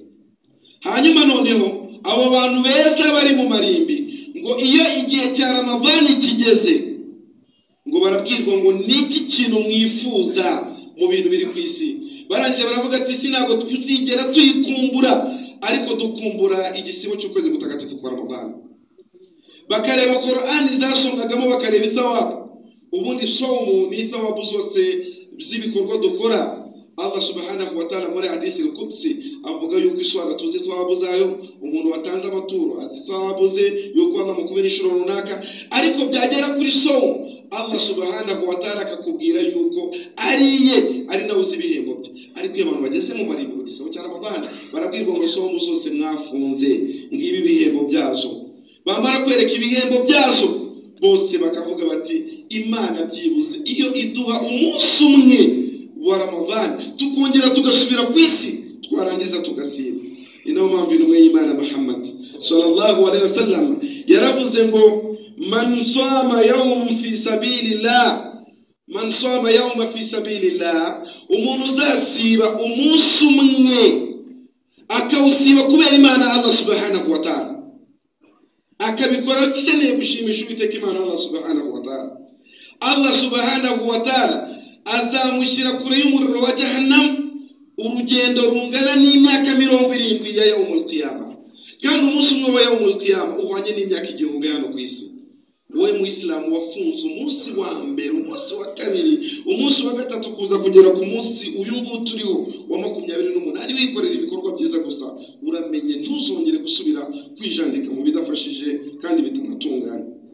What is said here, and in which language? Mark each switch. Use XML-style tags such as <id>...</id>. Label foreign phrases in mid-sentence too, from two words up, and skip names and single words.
<rw>Hanyuma noneho abo bantu beza bari mu marimbi, ngo iyo igihe cya Ramadhan kigeze, ngo barabwirwa ngo niki kintu mwifuza mu bintu biri ku isi. Barangije baravuga ati sinago tuzigera tuyikumbura, ariko dukumbura igisibo cy'ukwezi gutagatifu kwa Ramadhan. Bakareba Qur'ani zasomagamo, bakareba ithawabu. Ubundi somu ni ithawabu zose z'ibikorwa dukora.</rw> <ar>الله سبحانه وتعالى</ar> <rw>muri hadisi al-Qudsi avuga yuko iswara tuzi thawabu zayo, umuntu watanze amaturo azi thawabu ze yuko Allah mukubira inshuro runaka, ariko byagera kuri somu</rw> <ar>الله سبحانه وتعالى</ar> <rw>akakubwira yuko ari nawe uzi ibihembo bye. Ariko iyo abantu bageze mu marimbi mu gisabo cya Ramadhan barabwirwa ngo somu zose mwafunze ngibi ibihembo byazo. Bamara kwereka ibihembo byazo, bose bakavuga bati Imana byibuze iyo iduha umunsi umwe wa Ramadhan tukongera tugasubira ku isi, twarangiza tugasiba. Ino mpamvu intumwe y'Imana Muhammad</rw> <ar>صلى الله عليه وسلم</ar> <rw>yaravuze ngo</rw> <ar>من صام يوم في سبيل الله، من صام يوما في سبيل الله,</ar> <rw>umuntu uzasiba umunsi umwe akawusiba kubera Imana</rw> <ar>الله سبحانه وتعالى,</ar> <rw>akabikora cyane gushimisha Uwiteka Imana</rw> <ar>الله سبحانه وتعالى, الله سبحانه وتعالى</ar> <rw>azamushyira kure y'umuriro wa Jahannam urugendo rungana n'imyaka 70 ya</rw> <ar>يوم القيامة.</ar> <rw>Kandi umunsi umwe wa</rw> <ar>يوم القيامة</ar> <rw>uhwanye n'imyaka 1000 hano ku isi. Wowe mu Islam wafunze umunsi wa mbere, umunsi wa kabiri, umunsi wa gatatu, kuza kugera ku munsi uyu nguyu turiho wa 28 wikorera ibikorwa byiza gusa, uramenye ntuzongere gusubira kwijandika mu bidafashije kandi bitanatunganye.</rw>